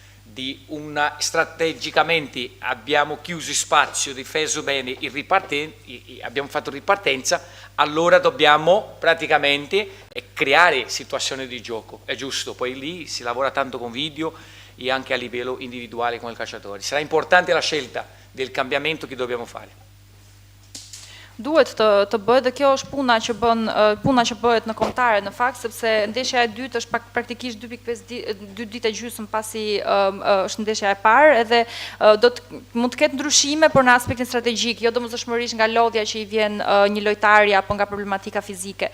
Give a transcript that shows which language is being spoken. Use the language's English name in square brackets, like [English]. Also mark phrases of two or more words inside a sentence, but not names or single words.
[Italian] strategicamente abbiamo chiuso spazio, difeso bene, abbiamo fatto ripartenza, allora dobbiamo praticamente creare situazioni di gioco, è giusto, poi lì si lavora tanto con video e anche a livello individuale con il calciatore. Sarà importante la scelta del cambiamento che dobbiamo fare. [Albanian] Duhet të bëhet, dhe kjo është puna që bëhet në kombëtare në fakt, sepse ndeshja e dytë është praktikisht 2 ditë e gjysmë pasi është ndeshja e parë, edhe mund të ketë ndryshime, por në aspektin strategjik, jo domosdoshmërisht nga lodhja që i vjen një lojtari apo nga problematika fizike.